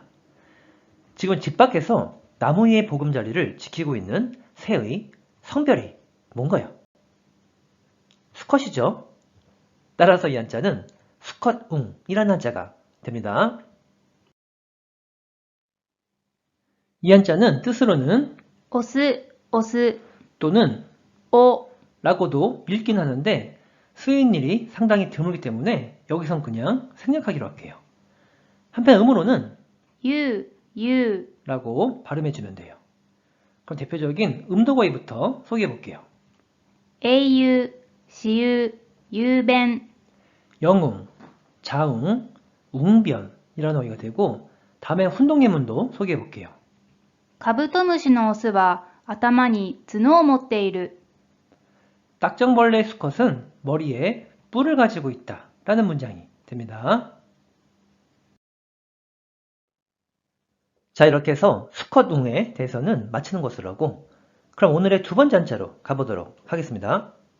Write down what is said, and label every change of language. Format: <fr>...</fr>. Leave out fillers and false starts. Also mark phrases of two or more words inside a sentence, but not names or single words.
<ko>지금 집 밖에서 나무 위의 보금자리를 지키고 있는 새의 성별이 뭔가요? 수컷이죠. 따라서 이 한자는 수컷웅이라는 한자가 됩니다. 이 한자는 뜻으로는</ko> <ja>オス、オス、</ja> <ko>또는</ko> <ja>お、</ja> <ko>라고도 읽긴 하는데 쓰인 일이 상당히 드물기 때문에 여기선 그냥 생략하기로 할게요. 한편 음으로는</ko> <ja>ゆう、ゆう、</ja> <ko>라고 발음해주면 돼요. 그럼 대표적인 음도거의부터 소개해 볼게요.</ko> <ja>英雄、私有、雄弁、</ja> <ko>영웅, 자웅, 웅변이라는 어휘가 되고, 다음에 훈동예문도 소개해 볼게요.</ko> <ja>カブトムシのオスは頭に角を持っている。</ja> <ko>딱정벌레 수컷은 머리에 뿔을 가지고 있다 라는 문장이 됩니다. 자, 이렇게 해서 수컷웅에 대해서는 마치는 것으로 하고, 그럼 오늘의 두 번째 한자로 가보도록 하겠습니다.</ko>